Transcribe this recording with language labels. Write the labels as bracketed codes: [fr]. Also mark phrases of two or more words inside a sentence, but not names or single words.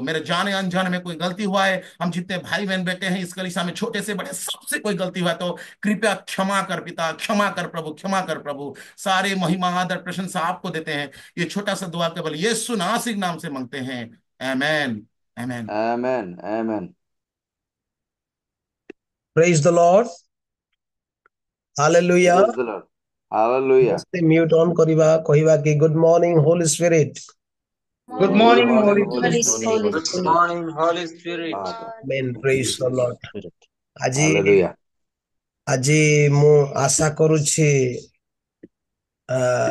[hi] मेरे जाने अनजाने में कोई गलती हुआ है, हम जितने भाई बहन बेटे हैं इस कलीसिया में, छोटे से बड़े सबसे कोई गलती हुआ है तो कृपया क्षमा कर पिता, क्षमा कर प्रभु, क्षमा कर प्रभु। सारे महिमा आदर प्रशंसा आपको देते हैं। ये छोटा सा दुआ केवल यीशु नासिक नाम से मांगते हैं, आमेन, आमेन। [en] Amen. Amen. Praise the Lord. Hallelujah. Praise the Lord. Hallelujah. [or] ସମସ୍ତେ [en] mute on [or] କରିବା, କହିବା କି [en] good morning Holy Spirit. Good morning, morning, Holy Holy Spirit. Spirit. Holy Good morning, Holy Spirit. Father. Amen. Praise the Lord. [or] ଆଜି [en] Hallelujah. [or] ଆଜି ମୁଁ ଆଶା କରୁଛି